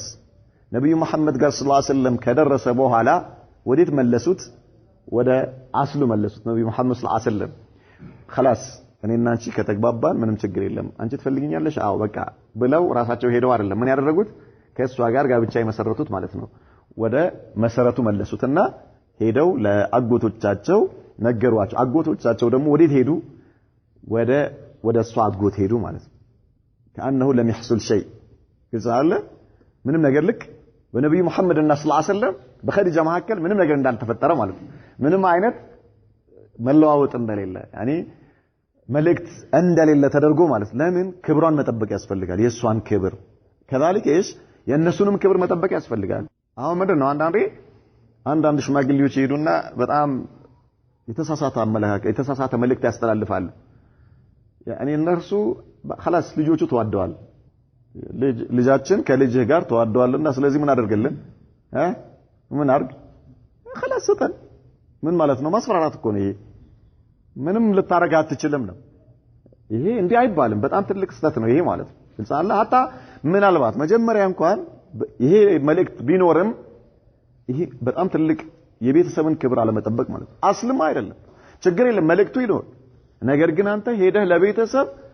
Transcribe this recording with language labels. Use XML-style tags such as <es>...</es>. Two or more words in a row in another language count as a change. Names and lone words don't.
<am>ነብዩ መሐመድ ጋር</am> <ar>صلى الله عليه وسلم</ar> <am>ከደረሰ በኋላ ወዴት መለሱት ወደ አስሉ መለሱት ነብዩ መሐመድ</am> <ar>صلى الله عليه وسلم</ar> <am>خلاص እኔና አንቺ ከተግባባን ምንም ችግር የለም አንቺ ትፈልጊኛለሽ አዎ በቃ ብለው ራሳቸው ሄደው አይደለም ምን ያደረጉት ከሷ ጋር ጋብቻ የመሰረቱት ማለት ነው ወደ መሰረቱ መለሱትና ሄደው ለአጎቶቻቸው ነገሯቸው አጎቶቻቸው ደግሞ ወዴት ሄዱ ወደ እሷ አጎት ሄዱ ማለት ነው</am> <ar>كانه لم يحصل شيء</ar> <am>ይዛለ ምንም ነገር ልክ በነብዩ መሐመድ እና</am> <ar>صلى الله عليه وسلم</ar> <am>በኸዲጃ መሐከል ምንም ነገር እንዳልተፈጠረ ማለት ነው ምንም አይነት መለዋወጥ እንደሌለ ያኒ መልእክት እንደሌለ ተደርጎ ማለት ለምን ክብሯን መጠበቅ ያስፈልጋል የሷን ክብር</am> <ar>كذلك ايش</ar> <am>የነሱንም ክብር መጠበቅ ያስፈልጋል አሁን ምንድነው አንዳንድ ሽማግሌዎች ይሄዱና በጣም የተሳሳተ አመለካከት የተሳሳተ መልእክት ያስተላልፋሉ ያኒ እነርሱ خلاص ልጆቹ ተዋደዋል ልጃችን ከልጅህ ጋር ተዋደዋልና ስለዚህ ምን አደርግልን ምን አርግ خلاص ሰጠን ምን ማለት ነው ማስፈራራት እኮ ነው ይሄ ምንም ልታረጋ አትችልም ነው ይሄ እንዲህ አይባልም በጣም ትልቅ ስህተት ነው ይሄ ማለት ነው</am> <ar>إن شاء الله حتى</ar> <am>ምናልባት መጀመሪያ እንኳን ይሄ መልእክት ቢኖርም ይሄ በጣም ትልቅ የቤተሰብን ክብር አለመጠበቅ ማለት ነው አስልም አይደለም ችግር የለም መልእክቱ ይኖር ነገር ግን አንተ ሄደህ ለቤተሰብ</am>